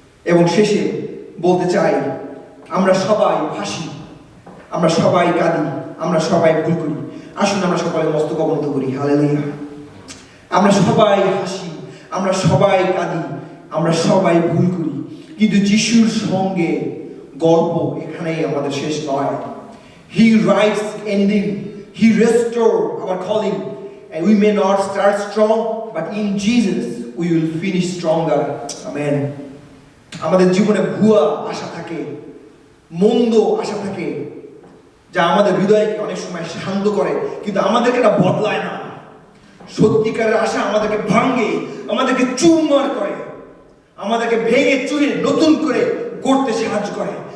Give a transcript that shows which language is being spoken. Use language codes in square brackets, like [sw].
[bn] এবং শেষে বলতে চাই, আমরা সবাই ভাসি, আমরা সবাই কাঁদি, আমরা সবাই ভুল করি। আসুন আমরা সবাই মস্তক অবনত করি। হালেলুয়া। আমরা সবাই হাসি, আমরা সবাই কাঁদি, আমরা সবাই ভুল করি, কিন্তু যিশুর সঙ্গে গল্প এখানেই আমাদের শেষ নয়। [en] He writes ending, He restore our calling, and we may not start strong, but in Jesus we will finish stronger. Amen. [bn] আমাদের জীবনে ভুয়া আশা থাকে, মন্দ আশা থাকে, যা আমাদের হৃদয়কে অনেক সময় শান্ত করে, কিন্তু আমাদেরকে এটা বদলায় না। সত্যিকারের আশা আমাদেরকে ভাঙে, আমাদেরকে চুরমার করে, আমাদেরকে ভেঙে চুরে নতুন করে গড়তে সাহায্য করে।